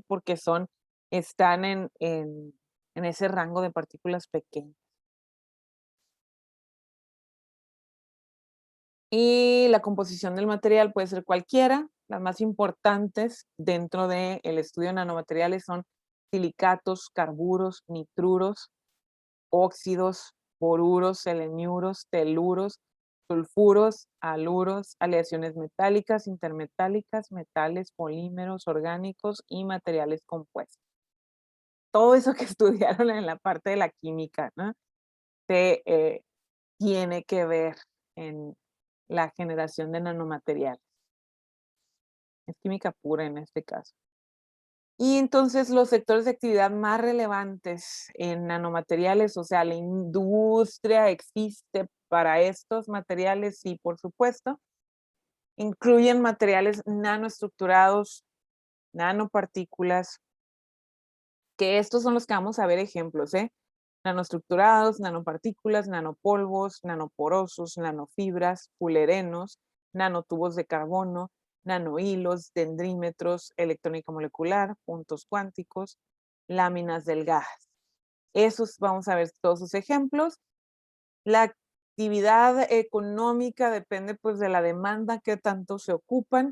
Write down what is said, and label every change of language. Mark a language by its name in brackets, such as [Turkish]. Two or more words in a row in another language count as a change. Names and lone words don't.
[Spanish] Porque están en ese rango de partículas pequeñas. Y la composición del material puede ser cualquiera. Las más importantes dentro del estudio de nanomateriales son silicatos, carburos, nitruros, óxidos, boruros, seleniuros, teluros, sulfuros, aluros, aleaciones metálicas, intermetálicas, metales, polímeros orgánicos y materiales compuestos. Todo eso que estudiaron en la parte de la química, ¿no? Se, tiene que ver en la generación de nanomateriales. Es química pura en este caso. Y entonces los sectores de actividad más relevantes en nanomateriales, o sea, la industria existe para estos materiales y por supuesto, incluyen materiales nanoestructurados, nanopartículas, que estos son los que vamos a ver ejemplos, ¿eh? Nanoestructurados, nanopartículas, nanopolvos, nanoporosos, nanofibras, fulerenos, nanotubos de carbono, nanohilos, dendrímetros, electrónica molecular, puntos cuánticos, láminas delgadas. Esos vamos a ver todos sus ejemplos. La actividad económica depende pues de la demanda que tanto se ocupan.